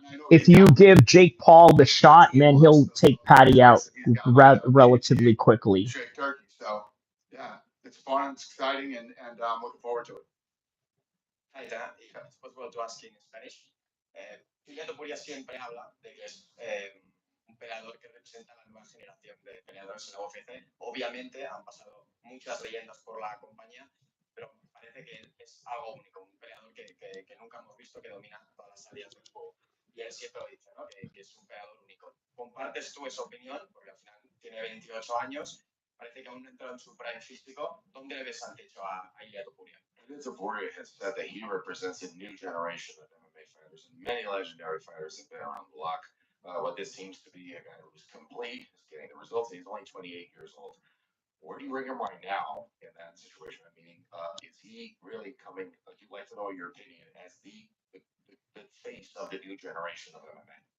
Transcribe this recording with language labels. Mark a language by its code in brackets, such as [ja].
[en] If you give Jake Paul the shot, man, he'll take Patty out relatively quickly. Straight turkey. So yeah, it's fun, it's exciting, and I'm looking forward to it. Hi, Dan. Was about to ask in Spanish. [es] Topuria siempre habla de que es un peleador que representa la nueva generación de peleadores en la UFC. Obviamente han pasado muchas leyendas por la compañía, pero parece que es algo único, un peleador que nunca hemos visto, que domina todas las salidas del juego. Y él siempre lo dice, ¿no? Que es un peleador único. ¿Compartes tú esa opinión? Porque al final tiene 28 años, parece que aún no entra en su prime físico. ¿Dónde le ves al techo a Ilia Topuria? [en] Topuria has said that he represents a new generation of MMA fighters, and many legendary fighters have been around the block. What this seems to be a guy who's complete, is getting the results. He's only 28 years old. Where do you rank him right now in that situation? Meaning, is he really coming? Like, you'd like to know your opinion as the face of the new generation of MMA.